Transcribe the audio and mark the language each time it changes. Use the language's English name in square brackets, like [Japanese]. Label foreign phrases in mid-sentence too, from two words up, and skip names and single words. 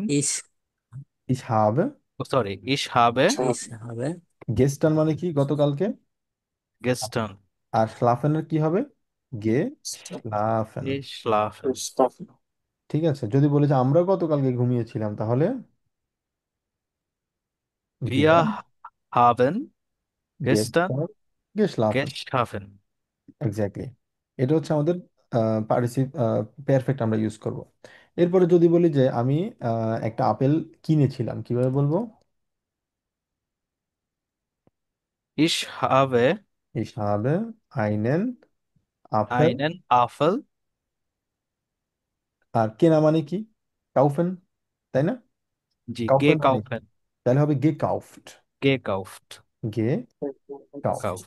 [German] Ich habe সরি, Ich habe Ich habe [Bangla] gestern মানে কি গতকালকে? [German] গেস্টন। [Bangla] আর schlafener কি হবে? গে schlafen। [German] Ich schlafen. [Bangla] ঠিক আছে, যদি বলি যে আমরা গতকালকে ঘুমিয়েছিলাম, তাহলে [German] Wir wir haben gestern gestern geschlafen। geschaffen. [Bangla] এক্স্যাক্টলি। এটা হচ্ছে আমাদের পারফেক্ট আমরা ইউজ করব। এরপরে যদি বলি যে আমি একটা আপেল কিনেছিলাম, কিভাবে বলবো? [German] Ich habe Ich habe einen Apfel। einen Apfel, [Bangla] আর কেনা মানে কি? কাউফেন, তাই না? [German] die [Bangla] কাউফেন মানে কি? [German] gekauft, [Bangla] তাহলে হবে গেকাউফট। [German] gekauft, গেকাউফট। gekauft.